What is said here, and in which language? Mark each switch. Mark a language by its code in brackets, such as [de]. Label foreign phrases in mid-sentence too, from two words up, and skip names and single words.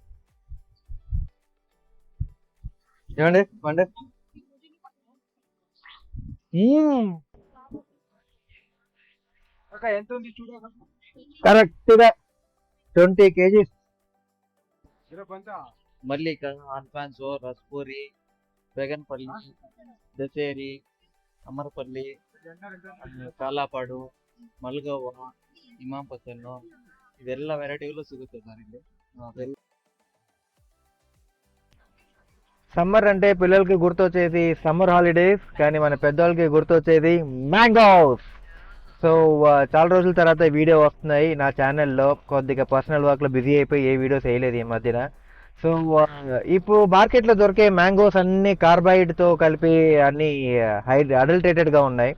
[te] చూడండి పండు ఎంత ఉంది చూడ, కరెక్ట్ గా 20 kgs. మల్లిక, ఆన్ఫాన్సో, రస్పూరి, బెగన్పల్లి, దసేరి, అమరపల్లి, [kn] ಕಾಲಾಪಾಡು, ಮಲ್ಗೋವ, ಇಮಾಂಪತ್ತನ್ನು ಇದೆಲ್ಲ ವೆರೈಟಿಗಳು ಸಿಗುತ್ತೆ ಸರ್ ಇಲ್ಲಿ. [te] సమ్మర్ అంటే పిల్లలకి గుర్తొచ్చేది [en] summer holidays, [te] కానీ మన పెద్దవాళ్ళకి గుర్తొచ్చేది మ్యాంగోస్. సో చాలా రోజుల తర్వాత వీడియో వస్తున్నాయి నా ఛానల్లో. కొద్దిగా [en] personal work [te] బిజీ అయిపోయి ఏ వీడియోస్ వేయలేదు ఈ మధ్యన. సో ఇప్పుడు మార్కెట్లో దొరికే మ్యాంగోస్ అన్ని కార్బైడ్తో కలిపి అన్ని అడల్టరేటెడ్గా ఉన్నాయి.